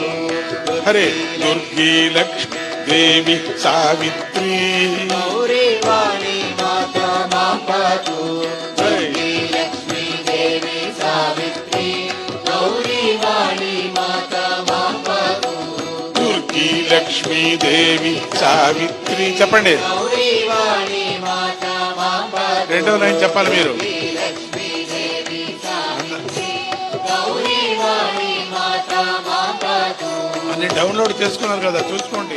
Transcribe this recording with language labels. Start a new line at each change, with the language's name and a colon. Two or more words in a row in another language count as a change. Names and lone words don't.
Sanskrit: ಹರೇ ದುರ್ಗಿ ಲಕ್ಷ್ಮೀ ದೇವಿ ಸಾವಿತ್ರಿ ಗೌರಿ ವಾಣಿ ಮಾತ ಮಾಂ ಪಾತು. ದುರ್ಗಿ ಲಕ್ಷ್ಮೀ ದೇವಿ ಸಾವಿತ್ರಿ ಗೌರಿ ವಾಣಿ ಮಾತ ಮಾಂ ಪಾತು.
Telugu: దుర్గి లక్ష్మీ దేవి సావిత్రి చెప్పండి.
Sanskrit: గౌరీ వాణి మాత మాం పాతు.
Telugu: రెండో లైన్ చెప్పాలి మీరు.
Sanskrit: లక్ష్మీ దేవి సావిత్రి గౌరీ వాణి మాత మాం పాతు.
Telugu: అన్ని డౌన్లోడ్ చేసుకున్నారు కదా, చూసుకోండి.